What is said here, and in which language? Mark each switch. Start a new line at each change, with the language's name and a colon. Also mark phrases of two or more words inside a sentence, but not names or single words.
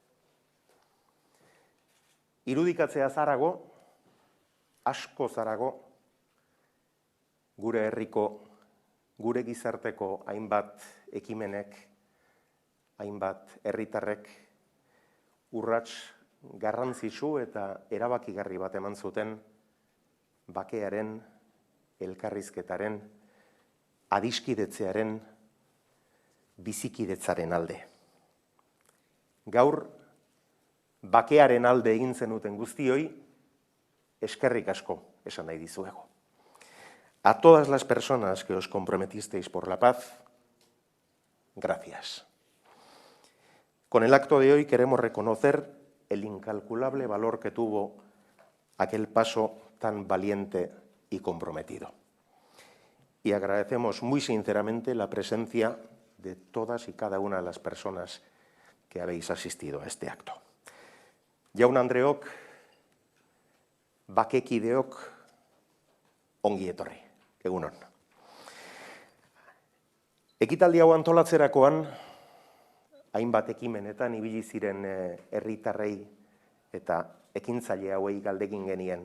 Basque: Irudikatzea zarago, asko zarago, gure herriko, gure gizarteko hainbat ekimenek, hainbat herritarrek urrats garrantzitsu eta erabakigarri bat eman zuten bakearen, elkarrizketaren, adiskidetzearen, bizikidetzaren alde. Gaur, bakearen alde egin zenuten guztioi, eskerrik asko esan nahi dizuegu.
Spanish: A todas las personas que os comprometisteis por la paz, gracias. Con el acto de hoy queremos reconocer el incalculable valor que tuvo aquel paso tan valiente y comprometido. Y agradecemos muy sinceramente la presencia de todas y cada una de las personas que habéis asistido a este acto.
Basque: Jaun-Andreok, bakekideok, ongi etorri, egunon. Ekitaldi hau antolatzerakoan, hainbat ekimenetan ibili ziren herritarrei eta ekintzaile hauei galdegin genien.